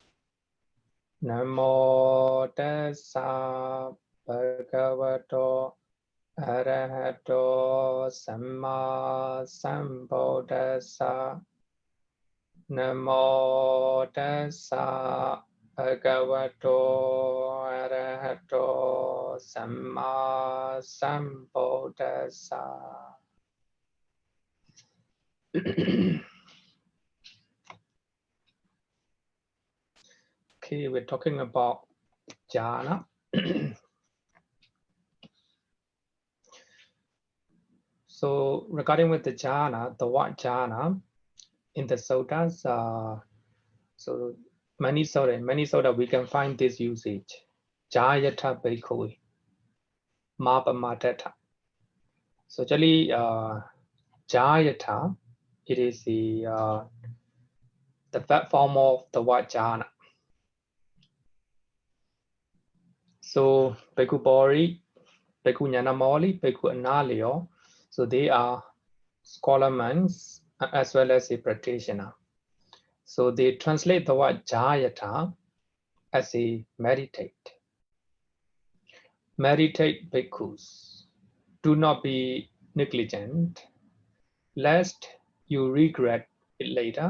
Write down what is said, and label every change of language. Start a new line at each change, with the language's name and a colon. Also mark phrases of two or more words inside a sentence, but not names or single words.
Pali: Namo tassa bhagavato arahato samma sambuddhassa. Namo tassa bhagavato arahato samma sambuddhassa.
English: Okay, we're talking about jhana. So regarding with the jhana, the word jhana in the suttas, so many sutta we can find this usage.
Pali: Jayata bhikkhave, mapamatata.
English: So actually, jayata, it is the verb form of the word jhana. So bhikkhu bori, bhikkhu nyanamoli, bhikkhu analio, so they are scholar monks as well as a practitioner. So they translate the word jayata as a meditate. Meditate bhikkhus. Do not be negligent, lest you regret it later.